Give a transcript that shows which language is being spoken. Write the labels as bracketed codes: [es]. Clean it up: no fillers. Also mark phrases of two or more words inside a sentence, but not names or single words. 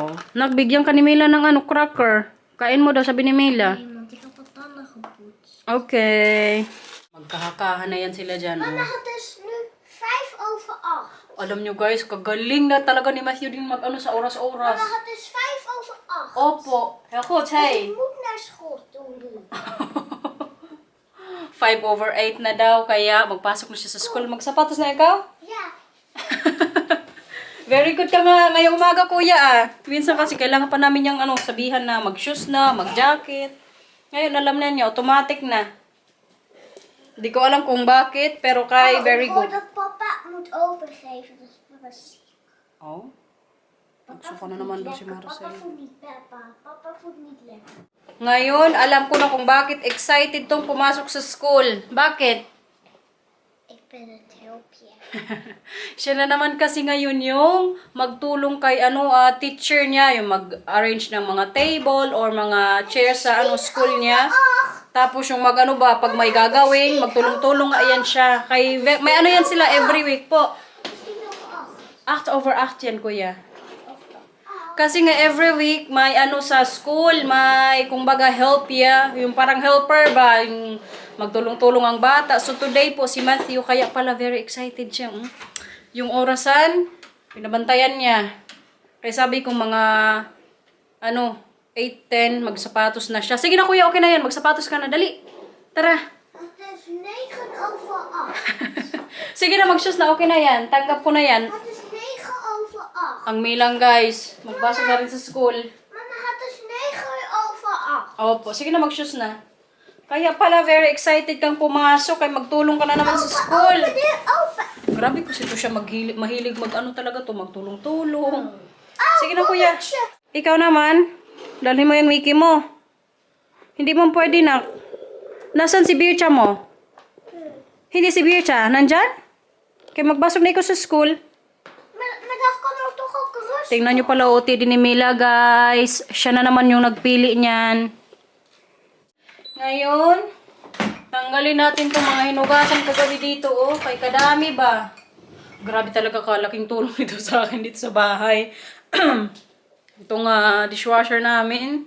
[tl] Nagbigyan ka ni Mila ng ano, cracker. Kain mo daw, sabi ni Mila. [nl] Nee, want ik heb wat tanden gepoetst. Okay. [tl] Magkahakahan na yan sila dyan. Mama, Oh. [nl] het is nu 8:05. [tl] Alam nyo guys, kagaling na talaga ni Matthew din mag-ano sa oras-oras. Mama, [nl] het is 8:05. Opo. Heel goed, hey. Je moet naar school toe nu. [tl] 5/8 na daw, kaya magpasok na siya sa school. Magsapatos na ikaw? [nl] Ja. [en] Very good [tl] ka nga ngayong umaga, kuya ah. Minsan kasi kailangan pa namin yung ano, sabihan na mag-shoes na, mag-jacket. Ngayon alam na niya, automatic na. Hindi ko alam kung bakit, pero kay very [nl] Ik hoor good. dat papa moet overgeven. Dus papa is ziek. Oh, Papa [tl] nagsuka na [nl] voelt [tl] naman [nl] niet [tl] daw si [nl] lekker. Papa Marcel. voelt niet papa. Papa voelt niet lekker. [tl] Ngayon, alam ko na kung bakit excited tong pumasok sa school. Bakit? [nl] Ik ben het hulpje. [tl] Siya na naman kasi ngayon yung magtulong kay teacher niya, yung mag-arrange ng mga table or mga chairs sa school niya. Tapos yung pag may gagawin, magtulong-tulong nga yan siya. May ano yan sila [en] every week [tl] po. [nl] Misschien nog 8. [tl] 8/8 yan, kuya. Kasi nga [en] every week [tl] may sa school, may kumbaga help ya, yung parang helper ba, yung magtulong-tulong ang bata. [en] So today [tl] po si Matthew, kaya pala [en] very excited [tl] siya. Yung orasan, pinabantayan niya. Kaya sabi ko mga 8:10, magsapatos na siya. Sige na kuya, okay na yan, magsapatos ka na, dali. Tara. [nl] Het is 9:08. [tl] Sige na, mag-shoes na, okay na yan. Tanggap ko na yan. [nl] Het is 9:08. [tl] Ang milang guys, magbasa na rin sa school. Mama, [nl] het is 9:08. [tl] Opo, sige na, mag-shoes na. Kaya pala [en] very excited [tl] kang pumasok, kay magtulong ka na naman sa school. Open. Grabe kasi to siya mahilig talaga to, magtulong-tulong. Sige na kuya. Ikaw naman, dalhin mo yung Mickey mo. Hindi mo pwede na. Nasaan si Bircha mo? Hindi si Bircha, nandyan? Kaya magbasok na ikaw sa school. [nl] Maar dat kan er toch ook rustig. [tl] Tingnan nyo pala OT din ni Mila, guys. Siya na naman yung nagpili niyan. Ngayon, tanggalin natin itong mga hinugasan kagabi dito, oh. Kay kadami ba? Grabe talaga kalaking tulong ito sa akin dito sa bahay. Itong dishwasher namin.